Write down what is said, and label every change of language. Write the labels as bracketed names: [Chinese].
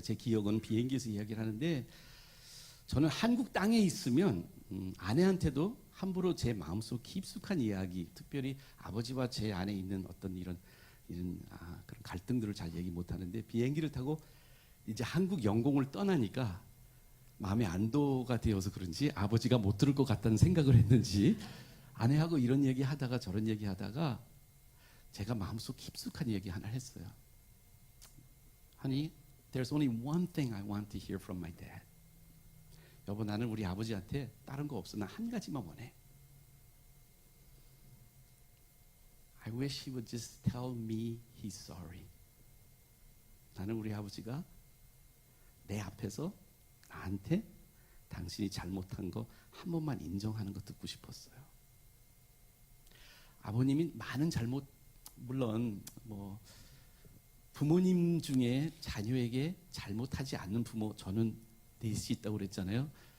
[Korean] 제 기억은 비행기에서 이야기를 하는데 저는 한국 땅에 있으면 아내한테도 함부로 제 마음속 깊숙한 이야기, 특별히 아버지와 제 안에 있는 어떤 이런 그런 갈등들을 잘 얘기 못 하는데 비행기를 타고 이제 한국 영공을 떠나니까 마음에 안도가 되어서 그런지 아버지가 못 들을 것 같다는 생각을 했는지 아내하고 이런 얘기 하다가 저런 얘기 하다가 제가 마음속 깊숙한 얘기 하나 했어요. [English] Honey, there's only one thing I want to hear from my dad. [Korean] 여보, 나는 우리 아버지한테 다른 거 없어. 나 한 가지만 원해. [English] I wish he would just tell me he's sorry. [Korean] 나는 우리 아버지가 내 앞에서 나한테 당신이 잘못한 거 한 번만 인정하는 거 듣고 싶었어요. 아버님이 많은 잘못, 물론 뭐 부모님 중에 자녀에게 잘못하지 않는 부모, 저는 넷이 있다고 그랬잖아요.